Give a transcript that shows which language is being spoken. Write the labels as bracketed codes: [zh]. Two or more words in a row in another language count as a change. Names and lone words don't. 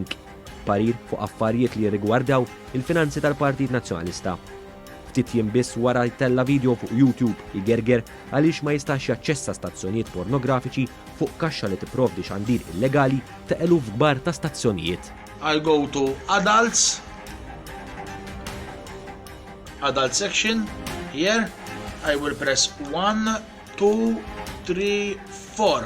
[mt] Parir fuq affarijiet li rigwardaw il-finanzi tal-Partit Nazzjonalista. Ftit jiem biss wara jtella video fuq YouTube igerger għaliex ma jistax jaċċessa stazzjonijiet pornografiċi fuq kaxxa li tipprovdi xandir illegali ta' eluf kbar ta' stazzjonijiet. [en] I'll go to adults section. Here I will press 1, 2, 3, 4.